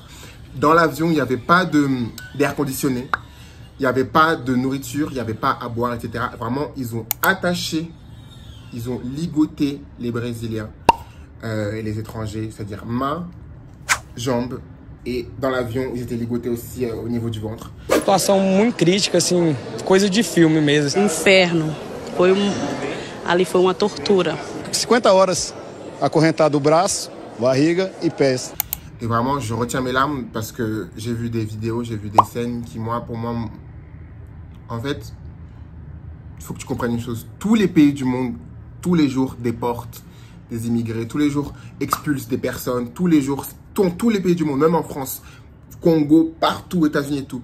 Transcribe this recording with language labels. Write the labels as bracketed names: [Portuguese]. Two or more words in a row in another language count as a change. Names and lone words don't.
[French] Dans l'avion, il n'y avait pas d'air conditionné. Il n'y avait pas de nourriture. Il n'y avait pas à boire, etc. Vraiment, ils ont attaché, ils ont ligoté les Brésiliens et les étrangers, c'est-à-dire mains, jambes, et dans l'avion, ils étaient ligotés aussi au niveau du ventre. [Portuguese] Situação muito crítica, assim, coisa de filme mesmo. Inferno. Ali foi uma tortura. 50 horas acorrentado o braço, barriga e pés. [French] Et vraiment, je retiens mes larmes parce que j'ai vu des vidéos, j'ai vu des scènes qui, pour moi, en fait, il faut que tu comprennes une chose. Tous les pays du monde, tous les jours, déportent des immigrés, tous les jours expulsent des personnes, tous les jours, tous les pays du monde, même en France, Congo, partout, États-Unis et tout.